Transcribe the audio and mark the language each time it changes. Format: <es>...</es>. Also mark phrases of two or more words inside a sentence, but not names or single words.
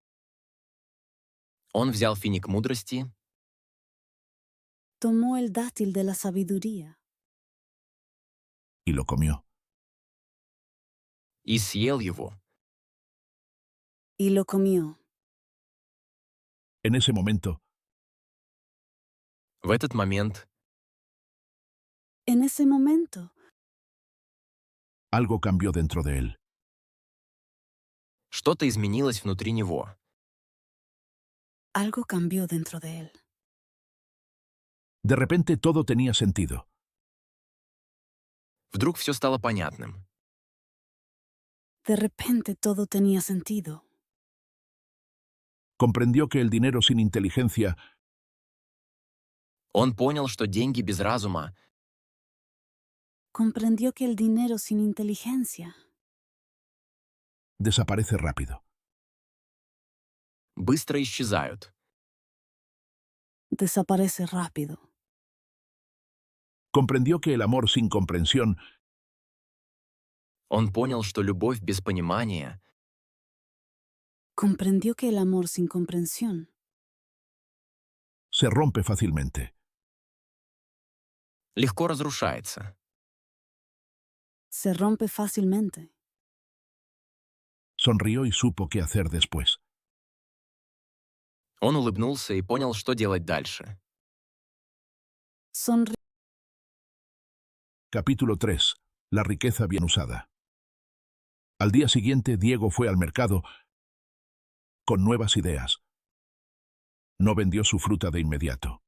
<ru>он взял финик мудрости</ru> <es>tomó el dátil de la sabiduría y lo comió.</es> <ru>и съел его.</ru> <es>y lo comió. En ese momento,</es> <ru>В этот момент</ru> <es>En ese momento, algo cambió dentro de él.</es> <ru>что-то изменилось внутри него.</ru> <es>algo cambió dentro de él. De repente todo tenía sentido.</es> <ru>Вдруг все стало понятным.</ru> <es>De repente todo tenía sentido. Comprendió que el dinero sin inteligencia</es> <ru>Он понял, что деньги без разума</ru> <es>Comprendió que el dinero sin inteligencia desaparece rápido.</es> <ru>быстро исчезают.</ru> <es>desaparece rápido. Comprendió que el amor sin comprensión</es> <ru>Он понял, что любовь без понимания</ru> <es>Comprendió que el amor sin comprensión se rompe fácilmente.</es> <ru>легко разрушается.</ru> <es>se rompe fácilmente. Sonrió y supo qué hacer después.</es> <ru>Он улыбнулся и понял, что делать дальше.</ru> <es>Sonrió. Capítulo 3. La riqueza bien usada. Al día siguiente, Diego fue al mercado con nuevas ideas. No vendió su fruta de inmediato.</es>